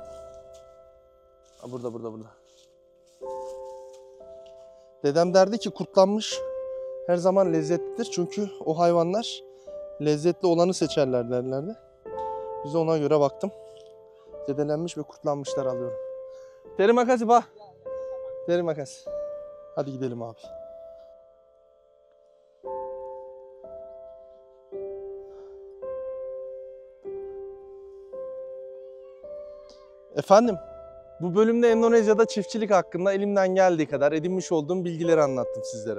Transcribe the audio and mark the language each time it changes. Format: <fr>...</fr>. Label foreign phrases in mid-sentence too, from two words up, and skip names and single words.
<tr>Ha, burada. Dedem derdi ki kurtlanmış her zaman lezzetlidir. Çünkü o hayvanlar lezzetli olanı seçerler derlerdi. Biz de ona göre baktım. Zedelenmiş ve kurtlanmışlar alıyorum.</tr> <id>Terima kasih Pak. Terima kasih.</id> <tr>Hadi gidelim abi. Efendim, bu bölümde Endonezya'da çiftçilik hakkında elimden geldiği kadar edinmiş olduğum bilgileri anlattım sizlere.</tr>